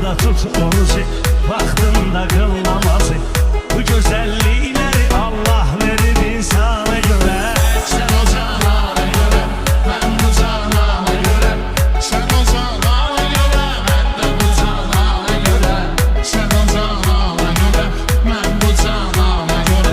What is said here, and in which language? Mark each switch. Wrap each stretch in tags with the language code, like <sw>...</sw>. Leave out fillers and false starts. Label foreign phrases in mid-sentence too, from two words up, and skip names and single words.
<az>tut orucu, vaxtında qıl namazı. Bu gözəllikləri Allah verib insana görə.</az> <tr>Sen o canana göre, ben bu canana göre. Sen o canana göre, ben de bu canana göre. Sen o canana göre, ben bu canana göre.</tr>